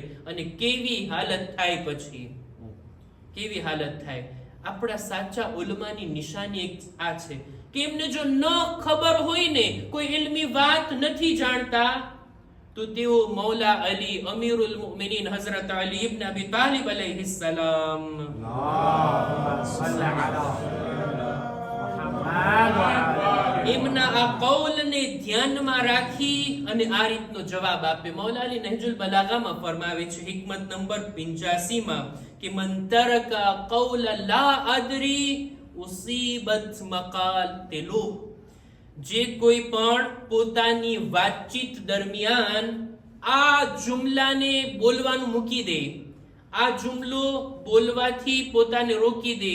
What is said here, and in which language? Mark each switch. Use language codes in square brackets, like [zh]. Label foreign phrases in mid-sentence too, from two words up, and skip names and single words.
[gu] અને કેવી હાલત થાય પછી, કેવી હાલત થાય. આપણા સાચા ઉલમાની નિશાની એક આ છે કે એમને જો ન ખબર હોય ને, કોઈ ઇલ્મી વાત નથી જાણતા, તો તેઓ મૌલા અલી અમીરુલ મુમિનીન હઝરત અલી ઇબ્ન અબી તાલિબ અલૈહિસ્સલામ [ar] اللهم صل على محمد وعلى [gu] એમના આ કૌલને ધ્યાનમાં રાખી અને આ રીતનો જવાબ આપે. મૌલા અલી નહજુલ બલાગામાં ફરમાવે છે હિકમત નંબર 85 માં કે [ar] من ترك قول لا أدري أصيبت مقاتله, [gu] જે કોઈ પણ પોતાની વાતચીત દરમિયાન આ જુમલાને બોલવાનું મૂકી દે, આ જુમલો બોલવાથી પોતાને રોકી દે.